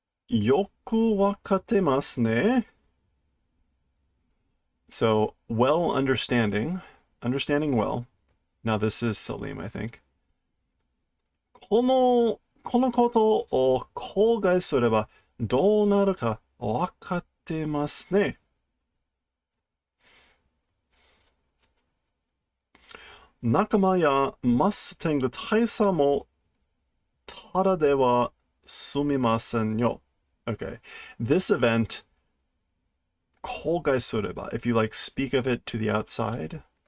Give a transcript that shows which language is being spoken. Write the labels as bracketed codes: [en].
[ja] Yoku wakatemasu ne. [en] So, well understanding well. Now this is Salim, I think. [ja] このことを口外すればどうなるか分かってますね。仲間やマステング大佐もただでは済みませんよ。 [en] Okay, this event [ja] 口外すれば [en] if you like speak of it to the outside.